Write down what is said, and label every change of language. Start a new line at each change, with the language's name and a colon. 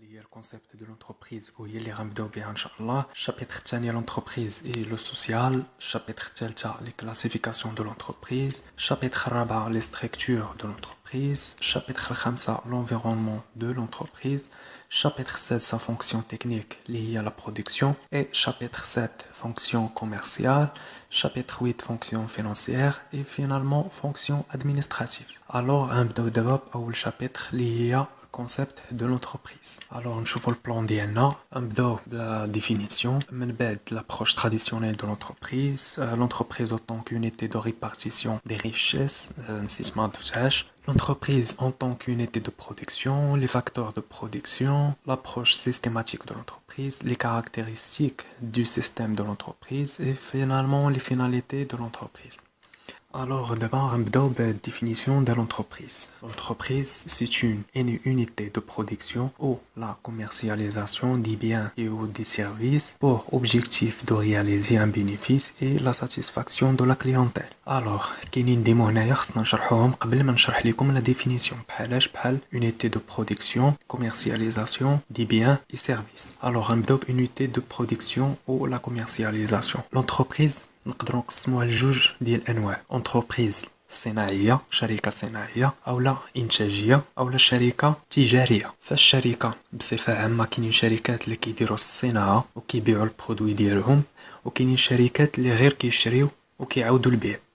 French: concept de l'entreprise
Arabic: وهي اللي غنبداو بها ان شاء الله. الشابتر الثاني
French: l'entreprise et le social.
Arabic: الشابتر الثالثة
French: les classifications de l'entreprise.
Arabic: الشابتر الرابع
French: les structures de l'entreprise.
Arabic: الشابتر الخامسة
French: l'environnement de l'entreprise. Chapitre 16 sa fonction technique liée à la production et chapitre 7 fonction commerciale, chapitre 8 fonction financière et finalement fonction administrative.
Arabic: Alors نبداو دابا بأول chapitre اللي هي
French: concept de l'entreprise.
Arabic: Alors نشوفوا البلان ديالنا. نبداو بلا définition من بعد
French: l'approche traditionnelle de l'entreprise. L'entreprise autant qu'unité de répartition des richesses,
Arabic: نسيت ما ضفتهاش.
French: L'entreprise en tant qu'unité de production, les facteurs de production, l'approche systématique de l'entreprise, les caractéristiques du système de l'entreprise et finalement les finalités de l'entreprise. Alors d'abord, on va la définition de l'entreprise. L'entreprise, c'est une unité de production ou la commercialisation des biens et ou des services pour objectif de réaliser un bénéfice et la satisfaction de la clientèle.
Arabic: Alors, كاينين دي mots هنايا خصنا نشرحوهم قبل ما نشرح لكم
French: la définition. بحال unité de production, commercialisation des biens et services. Alors, on va unité de production ou la commercialisation.
Arabic: L'entreprise نقدروا نقسموها لجوج ديال الانواع. entreprise صناعيه، شركه صناعيه اولا انتاجيه اولا شركه تجاريه. فالشركه بصفه عامه كاينين شركات اللي كيديروا الصناعه وكيبيعوا البرودوي ديالهم، وكاينين شركات اللي غير كيشريو وكيعاودوا البيع.